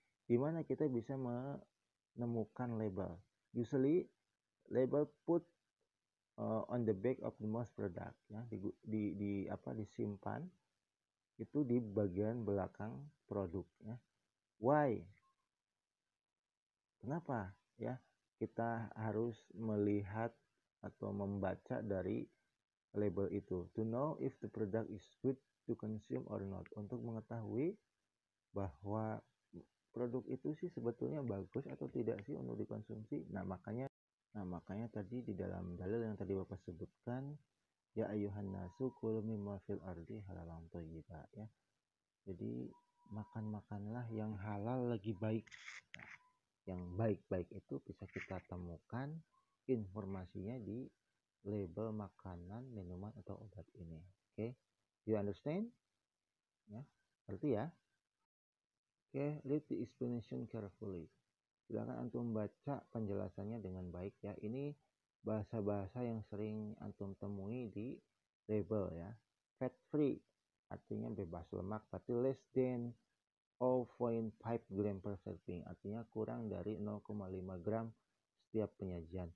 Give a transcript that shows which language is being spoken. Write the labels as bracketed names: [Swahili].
[Indonesian] Di mana kita bisa menemukan label? [English] Usually label put on the back of the most product, ya. [Indonesian] Disimpan itu di bagian belakang produk, ya. Why? Kenapa? Ya, kita harus melihat atau membaca dari label itu. [English] To know if the product is good to consume or not. [Indonesian] Untuk mengetahui bahwa produk itu sih sebetulnya bagus atau tidak sih untuk dikonsumsi. Nah, makanya tadi di dalam dalil yang tadi Bapak sebutkan, ya [Arabic] ayuhan nasu kulu mimma fil ardi halalan thayyiba, [Indonesian] ya. Jadi makanlah yang halal lagi baik. Nah, yang baik-baik itu bisa kita temukan informasinya di label makanan, minuman atau obat ini. [English] Oke, you understand? [Indonesian] Ya, ngerti ya? [English] Oke, read the explanation carefully. [Indonesian] Silakan antum baca penjelasannya dengan baik, ya. Ini bahasa-bahasa yang sering antum temui di label, ya. Fat free artinya bebas lemak, tapi [English] less than 0.5 gram per serving, [Indonesian] artinya kurang dari 0,5 gram setiap penyajian.